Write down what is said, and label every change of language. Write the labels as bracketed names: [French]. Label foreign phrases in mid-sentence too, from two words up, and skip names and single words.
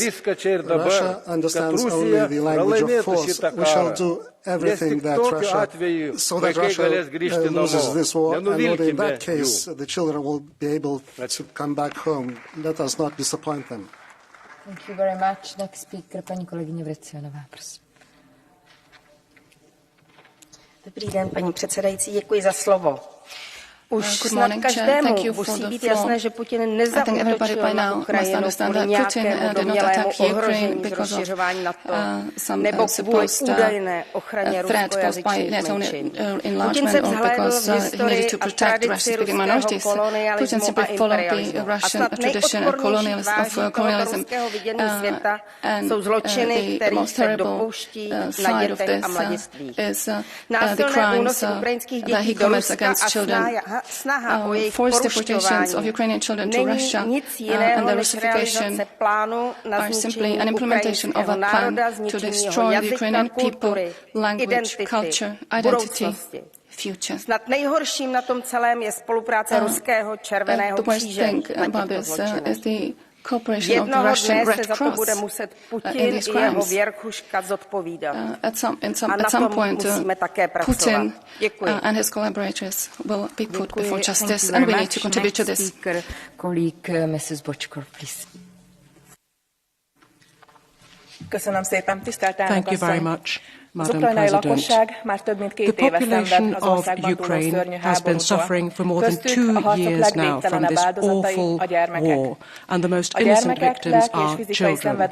[English] Russia understands only the language of force. We shall do everything that Russia, so that Russia loses this war, and only in that case the children will be able to come back home. Let us not disappoint them. Thank you very much. Next speaker, [Czech] paní kolegyně Vrecionová, prosím. Dobrý den, paní předsedající, děkuji za slovo. Už snad každému musí být jasné, že Putin nezaútočil na Ukrajinu kvůli nějakému domnělému ohrožení rozšiřování NATO nebo kvůli údajné ochraně ruskojazyčných menšin. Putin se vzhlédl v historii a tradici ruského kolonialismu a imperialismu. A snad nejodpornější tváří tohoto ruského vidění světa jsou zločiny, kterých se dopouští na dětech a mladistvích. Násilné únosy ukrajinských dětí do Ruska a [English] forced deportations of Ukrainian children to Russia and the Russification are simply an implementation of a plan to destroy the Ukrainian people, language, culture, identity, future. [Czech] Snad nejhorším na tom celém je spolupráce ruského Červeného kříže na těchto zločinech. Jednoho dne se za to bude muset Putin i jeho věrchuška zodpovídat. A na tom musíme také pracovat. Děkuji. [English] And his collaborators will be put before justice, and we need to contribute to this. Colleague, Mrs. Bochkor, please. Thank you very much, Madam President. The population of Ukraine has been suffering for more than 2 years now from this awful war, and the most innocent victims are children.